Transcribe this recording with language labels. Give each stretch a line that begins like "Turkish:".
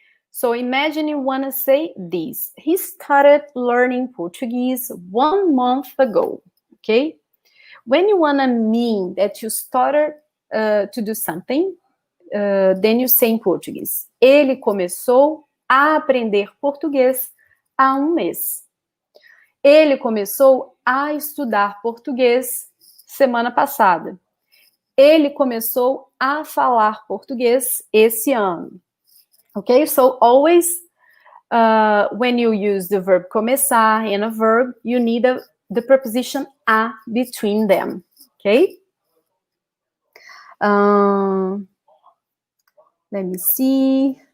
English: So imagine you want to say this. He started learning Portuguese 1 month ago, okay? When you want to mean that you started to do something, then you say in Portuguese.
Portuguese: Ele começou a aprender português há 1 mês. Ele começou a estudar português semana passada. Ele começou a falar português esse ano.
English: Okay, so always when you use the verb começar and a verb, you need the preposition a between them. Okay? Let me see.